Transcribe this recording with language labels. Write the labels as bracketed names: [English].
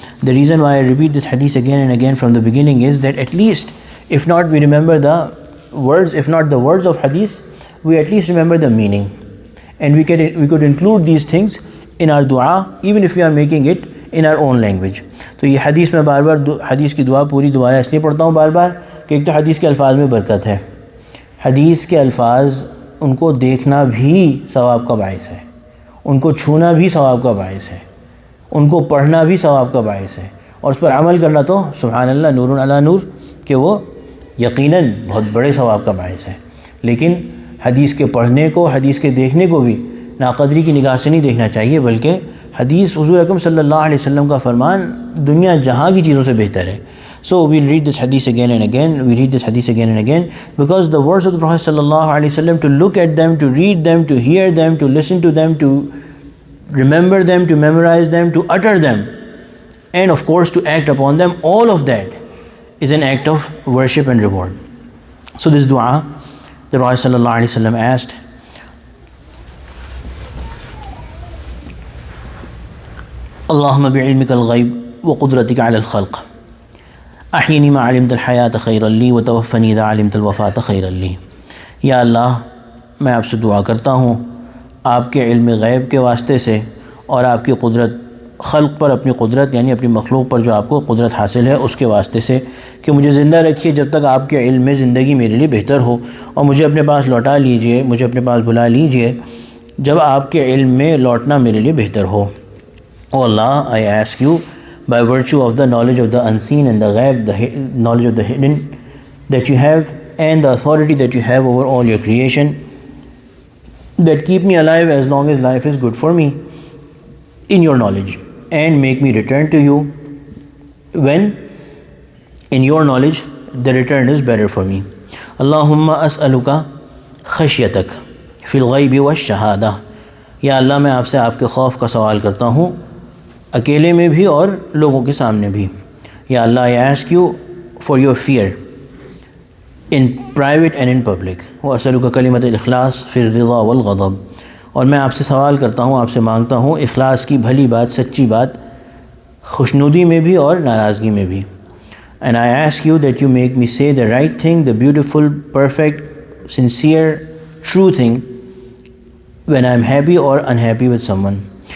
[English] The reason why I repeat this hadith again and again from the beginning is that at least, if not we remember the words, if not the words of hadith, we at least remember the meaning. And we could include these things in our dua, even if we are making it in our own language. [Urdu] تو یہ حدیث میں بار بار حدیث کی دعا پوری دوبارہ اس لیے پڑھتا ہوں بار بار کہ ایک تو حدیث کے الفاظ میں برکت ہے. حدیث کے الفاظ ان کو دیکھنا بھی ثواب کا باعث ہے, ان کو چھونا بھی ثواب کا باعث ہے, ان کو پڑھنا بھی ثواب کا باعث ہے, اور اس پر عمل کرنا تو سبحان اللہ نور علی نور کہ وہ یقیناً بہت بڑے ثواب کا باعث ہے. لیکن حدیث کے پڑھنے کو, حدیث کے دیکھنے کو بھی ناقدری کی نگاہ سے نہیں دیکھنا چاہیے, بلکہ حدیث حضور اکرم صلی اللہ علیہ وسلم کا فرمان دنیا جہاں کی چیزوں سے بہتر ہے. [English] So we'll read this hadith again and again. We read this hadith again and again because the words of the Prophet sallallahu alaihi wasallam, to look at them, to read them, to hear them, to listen to them, to remember them, to memorize them, to utter them, and of course to act upon them, all of that is an act of worship and reward. So this dua, the Prophet [Arabic] sallallahu alaihi wasallam asked, Allahumma bi'ilmika al-ghayb wa qudratika 'ala al-khalq احینی ما علمت الحیات خیرا لی وتوفنی اذا علمت الوفات خیرا لی. [Urdu] یا اللہ میں آپ سے دعا کرتا ہوں آپ کے علم غیب کے واسطے سے اور آپ کی قدرت خلق پر اپنی قدرت یعنی اپنی مخلوق پر جو آپ کو قدرت حاصل ہے اس کے واسطے سے کہ مجھے زندہ رکھیے جب تک آپ کے علم میں زندگی میرے لیے بہتر ہو، اور مجھے اپنے پاس لوٹا لیجئے، مجھے اپنے پاس بلا لیجئے جب آپ کے علم میں لوٹنا میرے لیے بہتر ہو۔ او اللہ، [English] I ask you by virtue of the knowledge of the unseen and the ghaib, the knowledge of the hidden that you have and the authority that you have over all your creation, that keep me alive as long as life is good for me in your knowledge, and make me return to you when in your knowledge the return is better for me. [Arabic] Allahumma as'aluka khashyatak fil ghaibi wash shahada. [Urdu] یا اللہ میں آپ سے آپ کے خوف کا سوال کرتا ہوں اکیلے میں بھی اور لوگوں کے سامنے بھی۔ یا اللہ [English] I ask you for your fear in private and in public. [Arabic] وَأَسْأَلُكَ كَلِمَةَ الْإِخْلَاصِ فِي الرِّضَا وَالْغَضَبِ. [Urdu] اور میں آپ سے سوال کرتا ہوں، آپ سے مانگتا ہوں اخلاص کی بھلی بات، سچی بات، خوشنودی میں بھی اور ناراضگی میں بھی۔ [English] And I ask you that you make me say the right thing, the beautiful, perfect, sincere, true thing when I am happy or unhappy with someone.